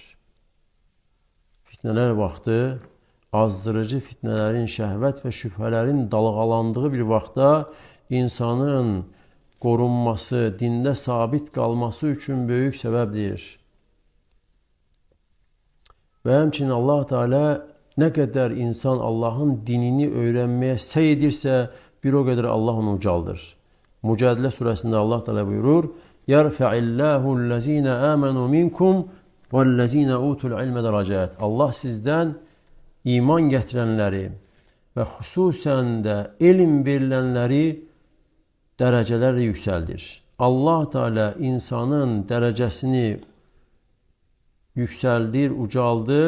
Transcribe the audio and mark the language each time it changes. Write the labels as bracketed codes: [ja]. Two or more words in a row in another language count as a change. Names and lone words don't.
[az] Fitnələr vaxtı, azdırıcı fitnələrin, şəhvət və şübhələrin dalğalandığı bir vaxtda insanın qorunması, dində sabit qalması üçün böyük səbəbdir. Və həmçinin Allah Teala nə qədər insan Allahın dinini öyrənməyə səy edirsə, bir o qədər Allah onu ucaldır. Mücadilə surəsində Allah Teala buyurur: [ar] "يرفع الله الذين آمنوا منكم والذين أوتوا العلم درجات." [az] Allah sizdən iman gətirənləri və xüsusən də elm verilənləri dərəcələrlə yüksəldir. Allah Teala insanın dərəcəsini yüksəldir, ucaldır.